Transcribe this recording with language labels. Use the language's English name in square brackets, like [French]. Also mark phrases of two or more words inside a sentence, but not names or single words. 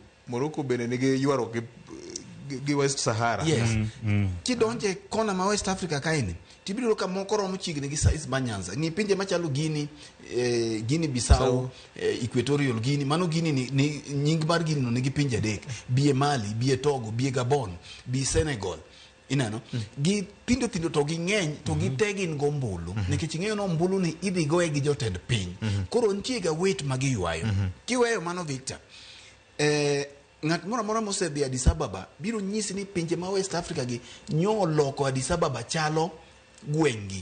[Luo (Kenya and Tanzania)] Morocco bende nigi ywaro gi West Sahara. Yes. Kidonje kona ma West Africa kaini tibiro ka moko romo chiegni gi size manyanza ni pinje machalo Guinea Bissau, Equatorial Guinea, mano Guinea ni nying mar Guinea no nigi pinje adek, bie Mali, bie Togo, bie Gabon, bie Senegal. Inano gi pindo to gi ng'eny to gi tegin go mbulu nikech ing'eyo no mbulu ni idhi goye gi jotend piny. Koro nitie ga wait ma giywayo. Kiweyo mano Victor, ng'at moro mosedhi Addis Ababa biro nyisi ni pinje ma West Africa gi nyoloko Addis Ababa chalo gwengi.